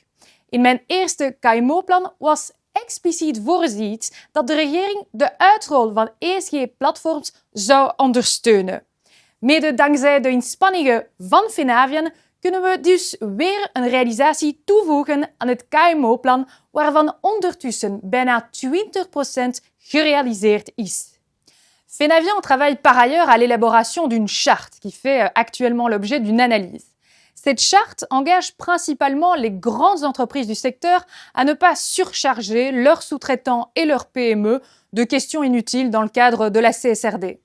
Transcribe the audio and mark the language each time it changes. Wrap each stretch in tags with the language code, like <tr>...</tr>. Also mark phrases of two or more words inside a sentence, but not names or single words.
<nl>In mijn eerste KMO-plan was expliciet voorzien dat de regering de uitrol van ESG-platforms zou ondersteunen. Mede dankzij de inspanningen van Fenavian kunnen we dus weer een realisatie toevoegen aan het KMO-plan, waarvan ondertussen bijna 20% gerealiseerd is.</nl> <fr>Fenavian travaille par ailleurs à l'élaboration d'une charte qui fait actuellement l'objet d'une analyse. Cette charte engage principalement les grandes entreprises du secteur à ne pas surcharger leurs sous-traitants et leurs PME de questions inutiles dans le cadre de la CSRD.</fr>